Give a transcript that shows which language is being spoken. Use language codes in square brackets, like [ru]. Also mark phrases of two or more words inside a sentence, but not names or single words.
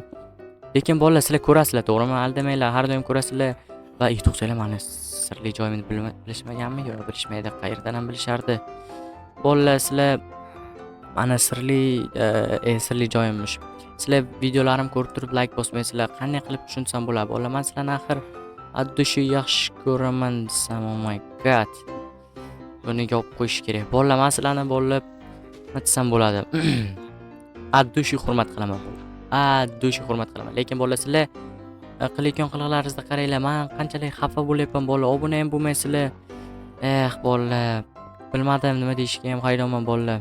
[uz] Lekin bolalar, sizlar ko'rasizlar, to'g'rimi? Aldamanglar, har doim ko'rasizlar va to'xtanglar, mani sirli joyimni bilishmaganmi? Yo'q, bilishmaydi, qayerdan ham bilishardi. Bolalar, sizlar mana sirli joyimmish. Sizlar videolarim ko'rib turib like bosmaysizlar. Qanday qilib tushunsam bo'ladi? Bolalar, men sizlarni axir addushi yaxshi ko'raman desam, [en] oh my god. [uz] Buni yopib qo'yish kerak. Bolalar, men sizlarni nima desam bo'ladi? Addushi hurmat qilaman. Addushi hurmat qilaman. Lekin bolalar, sizlar qilayotgan qiliqlaringizni qaranglar. Men qanchalik xafa bo'lyapman bolalar. Obuna ham bo'lmaysizlar. Bolalar, bilmadim nima deyishga ham hayronman bolalar.